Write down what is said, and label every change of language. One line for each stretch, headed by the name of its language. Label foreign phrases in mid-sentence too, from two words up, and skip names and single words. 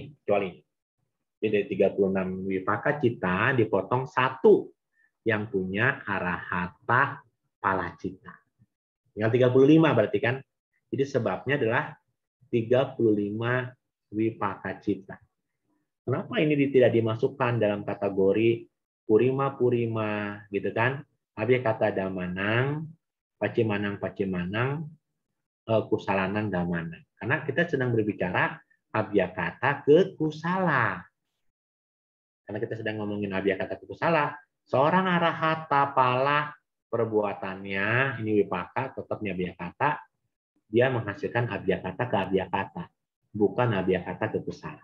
Indonesian: Jadi dari 36
Pali: wipaka cita
Indonesian: dipotong satu yang punya
Pali: arahata palacita.
Indonesian: Tinggal 35 berarti kan. Jadi sebabnya adalah 35
Pali: wipaka cita.
Indonesian: Kenapa ini tidak dimasukkan dalam kategori purima-purima gitu kan?
Pali: Abhyakata damanang, pacimanang, kusalanang damanang.
Indonesian: Karena kita sedang berbicara Abhyakata ke kusala. Karena kita sedang ngomongin Abhyakata ke kusala, seorang
Pali: arahata pala
Indonesian: perbuatannya, ini wipaka, tetapnya Abhyakata, dia menghasilkan Abhyakata ke Abhyakata, bukan Abhyakata ke kusala.